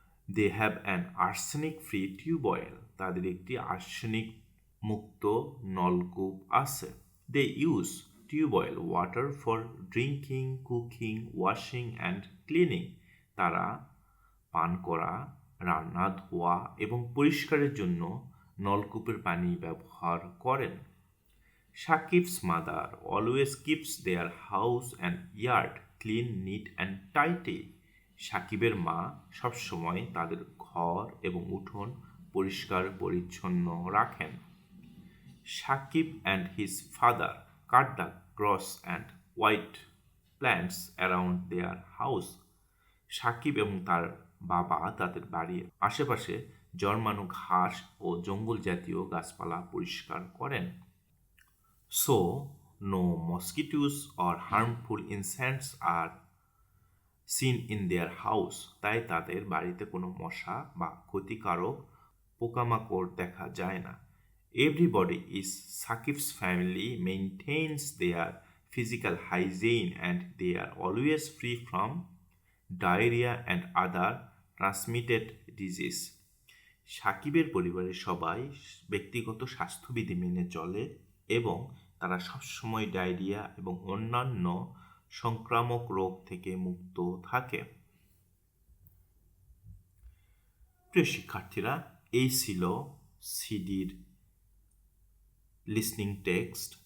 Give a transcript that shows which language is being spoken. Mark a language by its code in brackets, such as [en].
[en] They have an arsenic free tubewell. [bn] তাদের একটি arsenic মুক্ত নলকূপ আছে। [en] They use tubewell water for drinking, cooking, washing and cleaning. [bn] তারা পান করা, রান্না, ধোয়া এবং পরিষ্কারের জন্য নলকূপের পানি ব্যবহার করেন। [en] Shakib's mother always keeps their house and yard clean, neat and tidy. [bn] সাকিবের মা সবসময় তাদের ঘর এবং উঠোন পরিষ্কার পরিচ্ছন্ন রাখেন। [en] Sakib and his father cut the grass and white plants around their house. [bn] Shakib এবং তার বাবা তাদের বাড়ির আশেপাশে জন্মানো ঘাস ও জঙ্গল জাতীয় গাছপালা পরিষ্কার করেন। [en] So, no mosquitoes or harmful insects are seen in their house. [bn] তাই তাদের বাড়িতে কোনো মশা বা ক্ষতিকারক পোকামাকড় দেখা যায় না। [en] Everybody is Sakib's family maintains their physical hygiene and they are always free from diarrhea and other transmitted disease. [bn] সাকিবের পরিবারের সবাই ব্যক্তিগত স্বাস্থ্যবিধি মেনে চলে এবং তারা সবসময় ডায়রিয়া এবং অন্যান্য সংক্রামক রোগ থেকে মুক্ত থাকে। প্রিয় শিক্ষার্থীরা, এই ছিল সিডির লিসনিং টেক্সট।